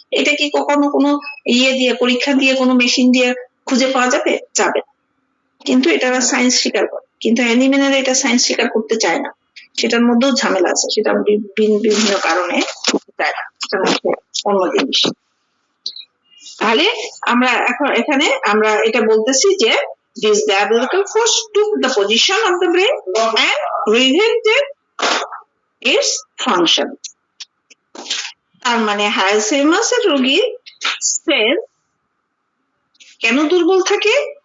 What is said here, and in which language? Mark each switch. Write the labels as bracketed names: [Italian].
[Bangla] এটা কি কখনো কোনো পরীক্ষা দিয়ে কোনো মেশিন দিয়ে খুঁজে পাওয়া যাবে? কিন্তু এটা সায়েন্স স্বীকার করে, কিন্তু অ্যানিমেলেরা এটা সায়েন্স স্বীকার করতে চায় না, সেটার মধ্যেও ঝামেলা আছে, সেটা বিভিন্ন কারণে চায় না, সেটা অন্য জিনিস। তাহলে আমরা এখন এখানে আমরা এটা বলতেছি যে [English] this diabolical force took the position of the brain and prevented its function. [Bangla] তার মানে হায়োসিয়ামাসের রোগীর সেল কেন দুর্বল থাকে?